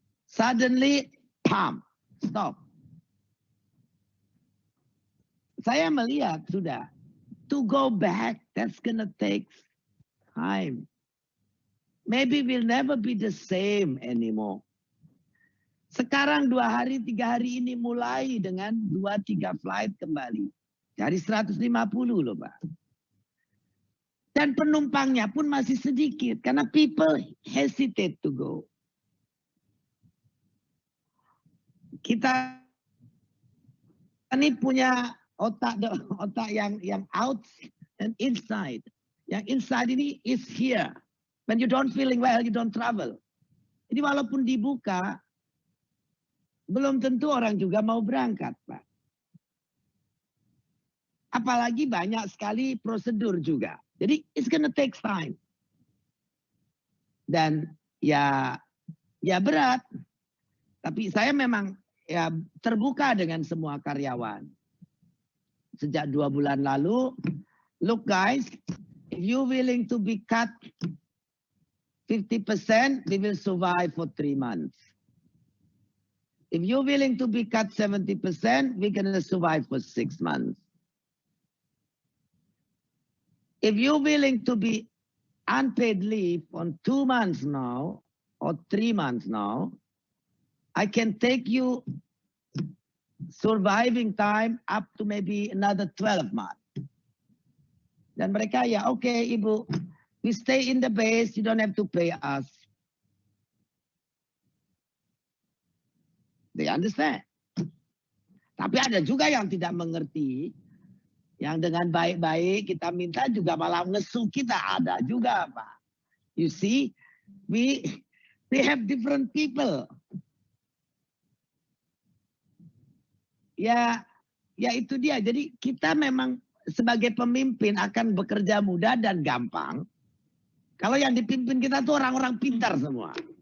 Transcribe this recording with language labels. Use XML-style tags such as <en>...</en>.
<en>Suddenly, pam, stop.</en> <id>Saya melihat sudah</id> <en>to go back that's gonna take time. Maybe we'll never be the same anymore.</en> <id>Sekarang 2 hari, 3 hari ini mulai dengan 2-3 flight kembali. Dari 150 loh Pak. Dan penumpangnya pun masih sedikit. Karena</id> <en>people hesitate to go.</en> <id>Kita ini punya otak yang</id> <en>out and inside.</en> <id>Yang</id> <en>inside ini is here. When you don't feeling well, you don't travel.</en> <id>Jadi walaupun dibuka, belum tentu orang juga mau berangkat, Pak. Apalagi banyak sekali prosedur juga. Jadi</id> <en>it's gonna take time.</en> <id>Dan ya berat. Tapi saya memang ya terbuka dengan semua karyawan. Sejak 2 bulan lalu,</id> <en>look guys, if you willing to be cut 50%, we will survive for 3 months. If you're willing to be cut 70%, we're going to survive for 6 months. If you're willing to be unpaid leave on 2 months now, or 3 months now, I can take you surviving time up to maybe another 12 months.</en> <id>Dan mereka ya oke, Ibu,</id> <en>we stay in the base, you don't have to pay us. They understand.</en> <id>Tapi ada juga yang tidak mengerti. Yang dengan baik-baik kita minta juga malah ngesu kita. Ada juga Pak.</id> <en>You see, we have different people.</en> <id>Ya itu dia. Jadi kita memang sebagai pemimpin akan bekerja mudah dan gampang. Kalau yang dipimpin kita tuh orang-orang pintar semua.</id>